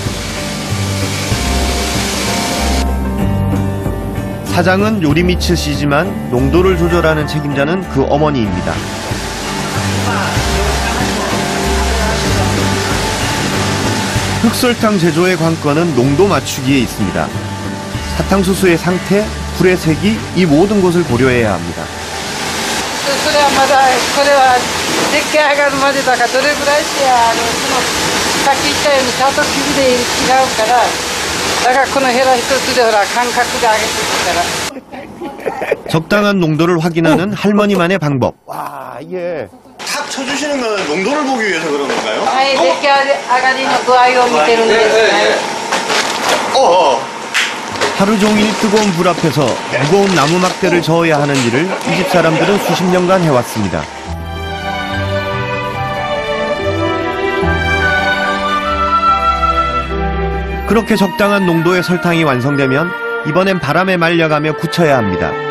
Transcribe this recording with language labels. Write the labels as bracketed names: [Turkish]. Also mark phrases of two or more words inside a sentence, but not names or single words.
[Korean] 사장은 요리미츠씨지만 농도를 조절하는 책임자는 그 어머니입니다. 흑설탕 제조의 관건은 농도 맞추기에 있습니다. 사탕수수의 상태, 불의 색이 이 모든 것을 고려해야 합니다. [Japanese] それはまだこれは出来上がるまでだからどれぐらいしてさっき言ったように砂糖生地で違うからだからこのヘラ一つでほら感覚で揚げていくから [Korean] 적당한 농도를 확인하는 할머니만의 방법. 와, 이게. 탁 쳐주시는 건 농도를 보기 위해서 그런 건가요? [Japanese] はい出来上がりの具合を見てるんですね [Korean] 하루 종일 뜨거운 불 앞에서 무거운 나무 막대를 저어야 하는 일을 이 집 사람들은 수십 년간 해왔습니다. 그렇게 적당한 농도의 설탕이 완성되면 이번엔 바람에 말려가며 굳혀야 합니다.